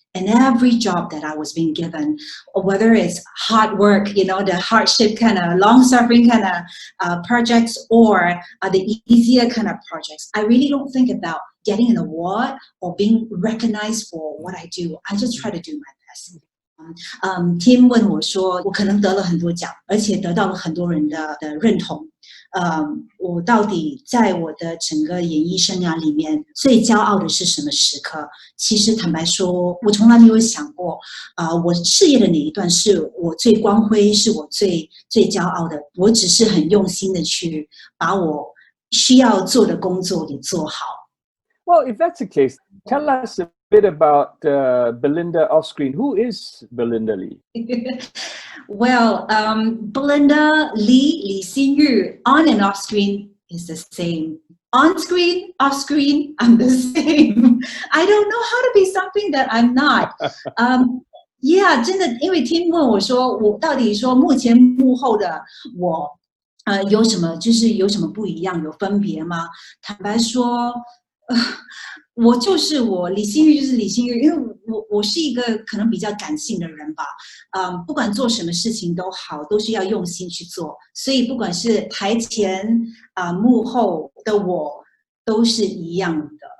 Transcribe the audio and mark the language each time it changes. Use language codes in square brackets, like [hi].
[en] And every job that I was being given, whether it's hard work, the hardship kind of long-suffering kind of projects, or the easier kind of projects, I really don't think about getting an award or being recognized for what I do. I just try to do my best. [zh] Tim 问我说，我可能得了很多奖，而且得到了很多人的认同。我到底在我的整个演艺生涯里面最骄傲的是什么时刻？其实坦白说，我从来没有想过，我事业的哪一段是我最光辉，是我最骄傲的。我只是很用心的去把我需要做的工作给做好。 [en] Well, if that's the case, tell us a bit about Belinda off-screen. Who is Belinda Lee? Well, Belinda Lee, Lee Xin-yu, on and off screen is the same. On screen, off screen, I'm the same. I don't know how to be something that I'm not. [zh] Yeah, 真的，因为听问我说，我到底说目前幕后的我，有什么不一样，有分别吗？坦白说，我就是我，李欣玉就是李欣玉，因为我是一个可能比较感性的人吧，不管做什么事情都好，都是要用心去做，所以不管是台前幕后的我都是一样的。